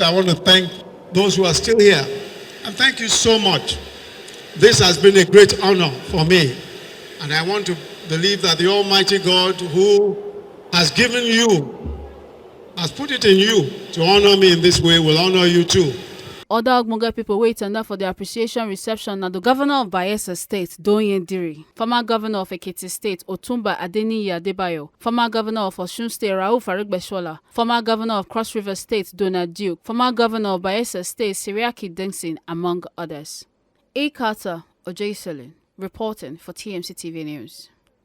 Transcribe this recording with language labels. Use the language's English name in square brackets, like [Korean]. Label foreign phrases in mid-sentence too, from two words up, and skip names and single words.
[English] I want to thank those who are still here. And thank you so much. This has been a great honor for me. And I want to believe that the Almighty God who has given you, has put it in you to honor me in this way, will honor you too. Other Ogmoge people wait and for the appreciation reception na the governor of Bayelsa State, Doyin Diri, former governor of Ekiti State, Otumba Adeniyi Adebayo, former governor of Osun State, Rauf Aregbesola, former governor of Cross River State, Donald Duke, former governor of Bayelsa State, Siriaki Denson, among others. A. Carter Ojeselin, reporting for TMC TV News.